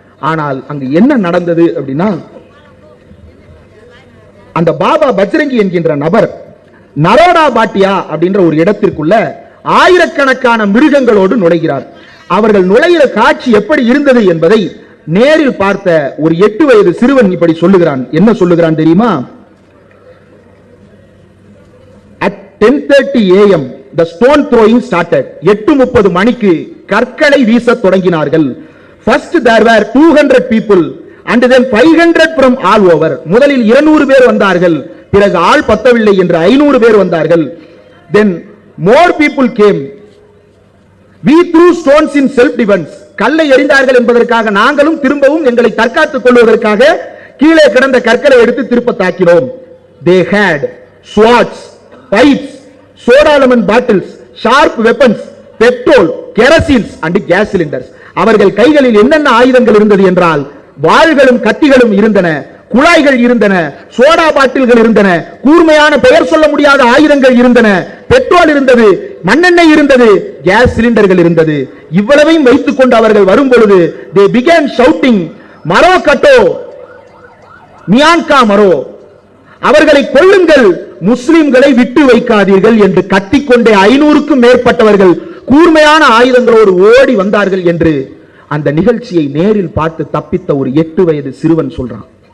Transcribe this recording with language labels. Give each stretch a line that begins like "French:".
Tamil: ஆனால் அங்கு என்ன நடந்தது அப்படின்னா, அந்த பாபா பஜ்ரங்கி என்கின்ற நபர் நரோடா பாட்டியா அப்படின்ற ஒரு இடத்திற்குள்ள ஆயிரக்கணக்கான மிருகங்களோடு நுழைகிறார். அவர்கள் நுழைகிற காட்சி எப்படி இருந்தது என்பதை நேரில் பார்த்த ஒரு 8 வயது சிறுவன் இப்படி சொல்லுகிறான். என்ன சொல்லுகிறான் தெரியுமா?
English: At 10:30 AM the stone throwing started.
Tamil: 8:30 மணிக்கு கற்களை வீச தொடங்கினார்கள்.
English: First there were 200 people and then 500 from all over.
Tamil: முதலில் 200 பேர் வந்தார்கள், பிறகு ஆள் பத்தவில்லை என்று 500 பேர் வந்தார்கள்.
English: Then more people came. We threw stones in self defense.
Tamil: கல்லை எறிந்தார்கள் என்பதற்காக நாங்களும் திரும்பவும் எங்களை தற்காத்துக் கொள்வதற்காக கீழே கிடந்த கற்களை எடுத்து திருப்ப தாக்கினோம்.
English: They had swords, pipes, soda lemon bottles, sharp weapons, petrol, kerosene and gas cylinders.
Tamil: அவர்கள் கைகளில் என்னென்ன ஆயுதங்கள் இருந்தது என்றால் வாள்களும் கத்திகளும் இருந்தன, குழாய்கள் இருந்தன, சோடா பாட்டில்கள் இருந்தன, கூர்மையான பெயர் சொல்ல முடியாத ஆயுதங்கள் இருந்தன, பெட்ரோல் இருந்தது, மண்ணெண்ணெய் இருந்தது, கேஸ் சிலிண்டர்கள் இருந்தது. இவ்வளவையும் வைத்துக் கொண்டு அவர்கள் வரும் பொழுது
English: they began shouting,
Hindi: மரோ கட்டோ மியான்கா மரோ,
Tamil: அவர்களை கொல்லுங்கள், முஸ்லிம்களை விட்டு வைக்காதீர்கள் என்று கத்திக்கொண்டே 500க்கும் மேற்பட்டவர்கள் கூர்மையான ஆயுதங்களோடு ஓடி வந்தார்கள் என்று அந்த நிகழ்ச்சியை நேரில் பார்த்து தப்பித்த ஒரு 8 வயது சிறுவன் சொல்றான்.